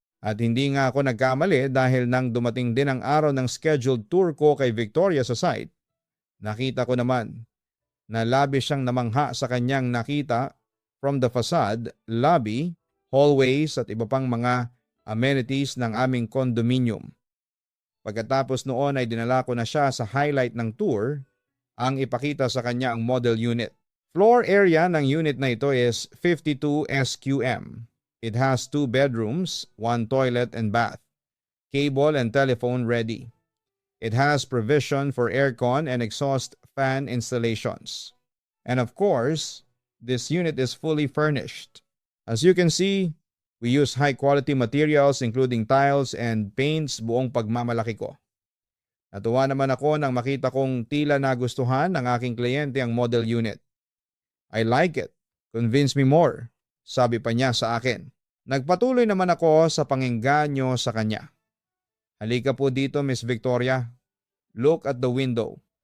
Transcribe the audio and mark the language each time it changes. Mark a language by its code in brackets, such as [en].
[tl] At hindi nga ako nagkamali dahil nang dumating din ang araw ng scheduled tour ko kay Victoria sa site, nakita ko naman na labis siyang namangha sa kanyang nakita from the facade, lobby, hallways at iba pang mga amenities ng aming condominium. Pagkatapos noon ay dinala ko na siya sa highlight ng tour, ang ipakita sa kanya ang model unit. Floor area ng unit na ito is 52 SQM. [en] It has 2 bedrooms, 1 toilet and bath. Cable and telephone ready. It has provision for aircon and exhaust fan installations. And of course, this unit is fully furnished. As you can see, we use high quality materials including tiles and paints [tl] buong pagmamalaki ko. Natuwa naman ako nang makita kong tila nagustuhan ng aking kliyente ang model unit. [en] I like it. Convince me more, [tl] sabi pa niya sa akin. Nagpatuloy naman ako sa pangengganyo sa kanya. Halika po dito, Miss Victoria. [en] Look at the window.